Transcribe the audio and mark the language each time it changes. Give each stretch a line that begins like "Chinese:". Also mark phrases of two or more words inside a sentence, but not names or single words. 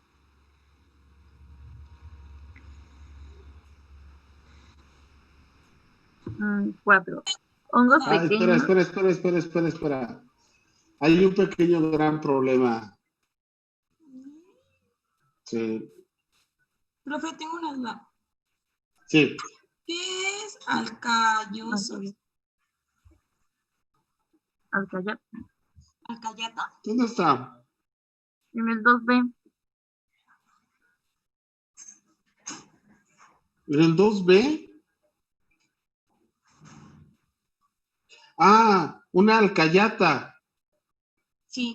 Spanish: Cuatro. Hongos pequeños. Espera. Hay un pequeño gran problema. Sí. Profe, tengo una duda. Sí. ¿Qué es alcayoso? Alcayat. ¿Alcayata? ¿Dónde está? En el 2B. ¿En el 2B? Ah, una alcayata. Sí,